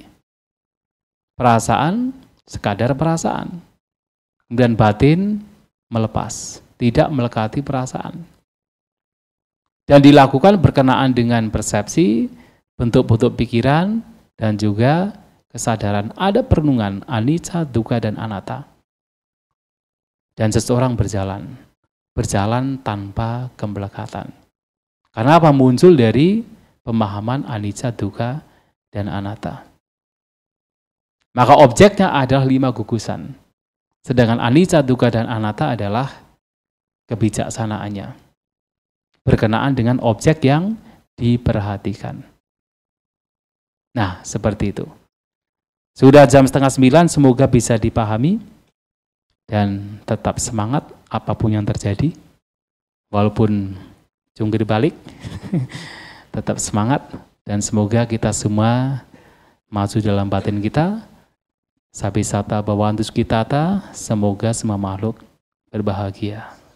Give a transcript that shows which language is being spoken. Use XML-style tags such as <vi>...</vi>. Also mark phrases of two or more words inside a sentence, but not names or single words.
<id>Perasaan, sekadar perasaan. Kemudian batin melepas, tidak melekati perasaan. Dan dilakukan berkenaan dengan persepsi, bentuk-bentuk pikiran, dan juga kesadaran. Ada perenungan</id> <pi>anicca, dukkha,</pi> <id>dan anatta. Dan seseorang berjalan tanpa kemelekatan. Karena apa? Muncul dari pemahaman</id> <pi>anicca, dukkha,</pi> <id>dan anatta. Maka objeknya adalah 5 gugusan. Sedangkan</id> <pi>anicca, dukkha,</pi> <id>dan anatta adalah kebijaksanaannya. Berkenaan dengan objek yang diperhatikan. Nah, seperti itu. Sudah jam 8:30, semoga bisa dipahami. Dan tetap semangat apapun yang terjadi. Walaupun jungkir balik, tetap semangat. Dan semoga kita semua maju dalam batin kita.</id> <pi>Sabisata bhavantu sukhitata,</pi> <id>semoga semua makhluk berbahagia.</id>